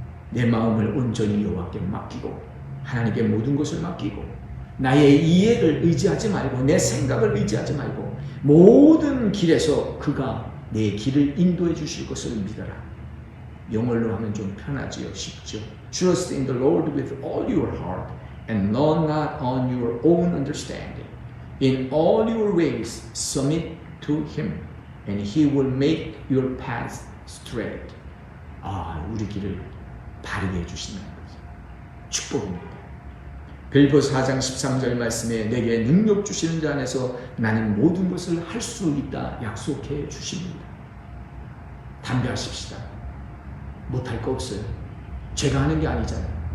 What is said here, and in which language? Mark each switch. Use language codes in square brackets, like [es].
[ko] 내 마음을 온전히 여호와께 맡기고 하나님께 모든 것을 맡기고 나의 이해를 의지하지 말고 내 생각을 의지하지 말고 모든 길에서 그가 내 길을 인도해 주실 것을 믿어라. 영어로 하면 좀 편하지요. 쉽죠. [en] Trust in the Lord with all your heart and lean not on your own understanding. In all your ways submit to him and he will make your path straight. [ko] 우리 길을 바르게 해주신다는 거죠. 축복입니다. 빌보 4장 13절 말씀에 내게 능력 주시는 자 안에서 나는 모든 것을 할 수 있다 약속해 주십니다. 담대하십시다. 못할 거 없어요. 제가 하는 게 아니잖아요.